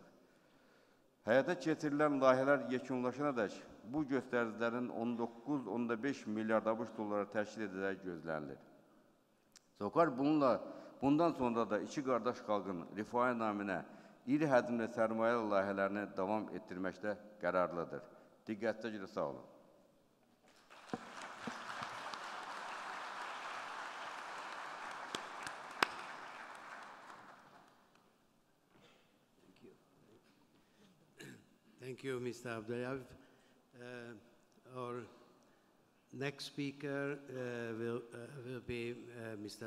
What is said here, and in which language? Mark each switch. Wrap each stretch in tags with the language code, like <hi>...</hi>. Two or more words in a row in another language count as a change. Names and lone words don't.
<az>Həyata keçirilən layihələr yekunlaşanadək bu göstəricilərin 19,5 milyard ABŞ dolları təşkil edəcəyi gözlənilir. SOCAR bundan sonra da iki qardaş xalqın rifahı naminə iri həcmli sərmayə layihələrini davam etdirməkdə qərarlıdır. Diqqətlə görə sağ olun.</az> <en>Thank you, Mr. Abdullayev. Our next speaker will be Mr.</en>